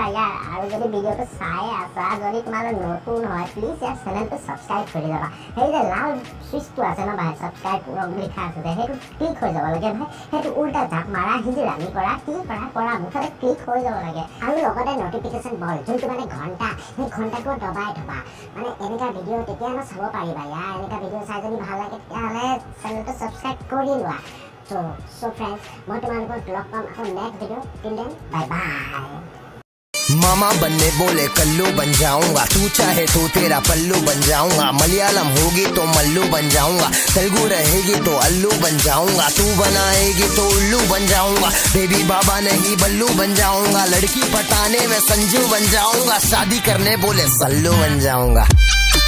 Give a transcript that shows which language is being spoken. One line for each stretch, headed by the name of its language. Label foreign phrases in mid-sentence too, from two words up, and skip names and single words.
Assamese: ইয়াৰ আৰু যদি ভিডিঅ'টো চাই আছা যদি তোমালোক নতুন হয় প্লিজ ইয়াৰ চেনেলটো ছাবস্ক্ৰাইব কৰি যাবা সেই যে লাল চুইচটো আছে ন ভাই ছাবস্ক্ৰাইব লিখা আছে যে সেইটো ক্লিক হৈ যাব লাগে ভাই সেইটো উল্টা জাপ মাৰা হিজৰামি কৰা কৰা মুঠতে ক্লিক হৈ যাব লাগে আৰু লগতে
English: notification bell
Assamese: যোনটো মানে ঘণ্টা সেই ঘণ্টাটো দবাই থবা মানে এনেকুৱা ভিডিঅ' তেতিয়া চাব পাৰিবা ইয়াৰ এনেকুৱা ভিডিঅ' চাই যদি ভাল লাগে তেতিয়াহ'লে চেনেলটো ছাবস্ক্ৰাইব কৰি লোৱা
English: so friends
Assamese: মই তোমালোকক লগ পাম আকৌ
English: next video till then bye bye
Hindi: मामा बनने बोले कल्लू बन जाऊंगा तू चाहे तो तेरा पल्लू बन जाऊंगा मलयालम होगी तो मल्लू बन जाऊंगा तेलुगु रहेगी तो अल्लू बन जाऊंगा तू बनाएगी तो उल्लू बन जाऊंगा बेबी बाबा नहीं बल्लू बन जाऊंगा लड़की पटाने में संजू बन जाऊंगा शादी करने बोले सल्लू बन जाऊंगा